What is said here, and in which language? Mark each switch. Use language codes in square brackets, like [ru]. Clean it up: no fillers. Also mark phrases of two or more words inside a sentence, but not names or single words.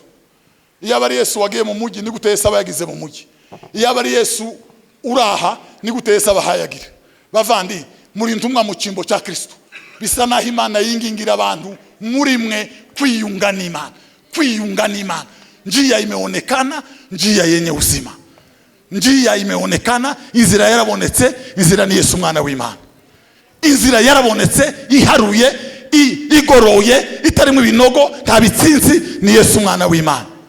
[rw] Iyo abari Yesu wagiye mu mugi ni gute Yesu aba yagize mu mugi. Iyo abari Yesu uraha ni gute Yesu abahaye agira. Bavandi muri ntumwa mu cyimbo cya Kristo bisa naho Imana yingingira abantu muri mwe kwiyunga n'Imana, kwiyunga n'Imana. [sw] Njia imeonekana, njia yenye uzima. Njia imeonekana, [rw] inzira yarabonetse, inzira ni Yesu mwana w'Imana. Inzira yarabonetse, iharuye, igoroye, itarimo ibinogo, nta bitsinzi, ni Yesu mwana w'Imana.